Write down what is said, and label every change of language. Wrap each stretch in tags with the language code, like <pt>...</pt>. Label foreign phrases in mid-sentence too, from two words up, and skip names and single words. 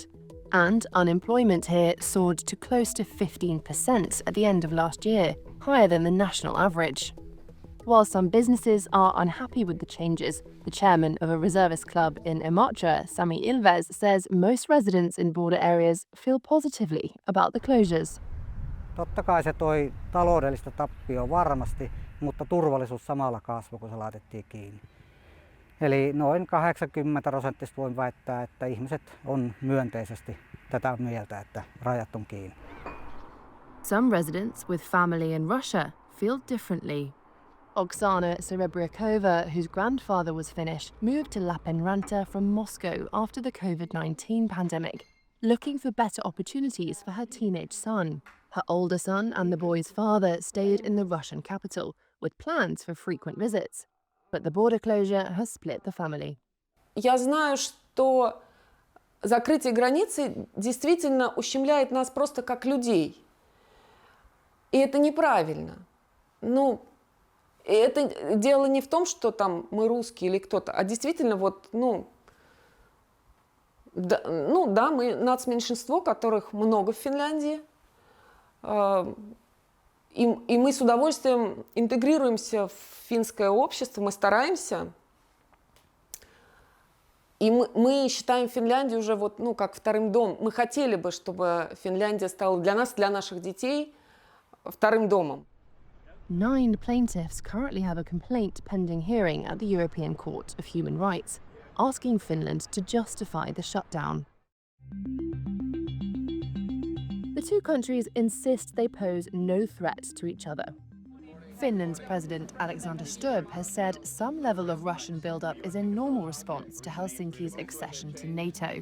<en>And unemployment here soared to close to 15% at the end of last year, higher than the national average. While some businesses are unhappy with the changes, the chairman of a reservist club in Imatra, Sami Ilves, says most residents in border areas feel positively about the closures.</en> <fi>Totta kai se toi taloudellista tappioa varmasti, mutta turvallisuus samalla kasvoi, kun se laitettiin kiinni. Eli noin 80% voin väittää, että ihmiset on myönteisesti tätä mieltä, että rajat on kiinni.</fi> <en>Some residents with family in Russia feel differently. Oksana Serebriakova, whose grandfather was Finnish, moved to Lappeenranta from Moscow after the COVID-19 pandemic, looking for better opportunities for her teenage son. Her older son and the boy's father stayed in the Russian capital, with plans for frequent visits. But the border closure has split the family.</en> <ru>Я знаю, что закрытие границы действительно ущемляет нас просто как людей. И это неправильно. Ну, это дело не в том, что там мы русские или кто-то, а действительно вот, да, мы нацменьшинство, которых много в Финляндии. И мы с удовольствием интегрируемся в финское общество, мы стараемся. И мы считаем Финляндию уже вот, ну, как вторым домом. Мы хотели бы, чтобы Финляндия стала для нас, для наших детей вторым домом.</ru> <en>9 plaintiffs currently have a complaint pending hearing at the European Court of Human Rights, asking Finland to justify the shutdown. The two countries insist they pose no threat to each other. Finland's President Alexander Stubb has said some level of Russian buildup is a normal response to Helsinki's accession to NATO.</en>